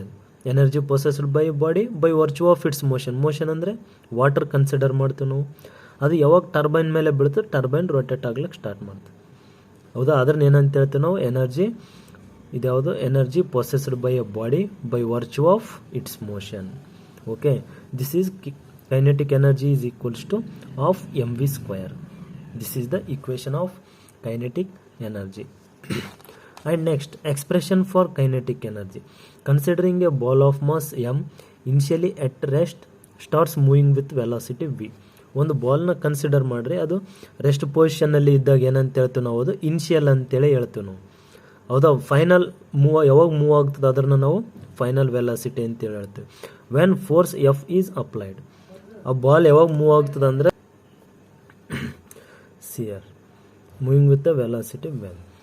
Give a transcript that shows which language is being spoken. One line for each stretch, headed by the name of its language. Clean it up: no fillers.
English: ಅದು energy possessed by body by virtue of its motion.
Kannada: Motion ಅಂದರೆ water consider ಮಾಡ್ತೀವಿ ನಾವು. ಅದು ಯಾವಾಗ ಟರ್ಬೈನ್ ಮೇಲೆ ಬೀಳ್ತದೆ, ಟರ್ಬೈನ್ ರೊಟೇಟ್ ಆಗ್ಲಿಕ್ಕೆ ಸ್ಟಾರ್ಟ್ ಮಾಡ್ತದೆ. ಹೌದಾ, ಅದ್ರನ್ನ ಏನಂತ ಹೇಳ್ತೀವಿ ನಾವು,
English: Energy.
Kannada: ಇದ್ಯಾವುದು,
English: Energy possessed by a body by virtue of its motion. Okay, this is kinetic energy is equals to of mv square. This is the equation of kinetic energy. And next, expression for kinetic energy. Considering a ball of mass m initially at rest starts moving with velocity v.
Kannada: ಒಂದು ಬಾಲ್ನ consider ಮಾಡ್ರಿ, ಅದು rest ಪೊಸಿಷನ್ನಲ್ಲಿ ಇದ್ದಾಗ ಏನಂತ ಹೇಳ್ತೀವಿ ನಾವು, ಅದು initial ಅಂತೇಳಿ ಹೇಳ್ತೀವಿ ನಾವು. ಹೌದಾ, ಫೈನಲ್ ಯಾವಾಗ ಮೂವ್ ಆಗ್ತದೆ ಅದನ್ನು ನಾವು ಫೈನಲ್ ವೆಲಾಸಿಟಿ ಅಂತೇಳಿ ಹೇಳ್ತೀವಿ.
English: when force F is applied,
Kannada: ಆ ಬಾಲ್ ಯಾವಾಗ ಮೂವ್ ಆಗ್ತದೆ ಅಂದರೆ
English: ಸಿಯರ್ moving with the velocity when.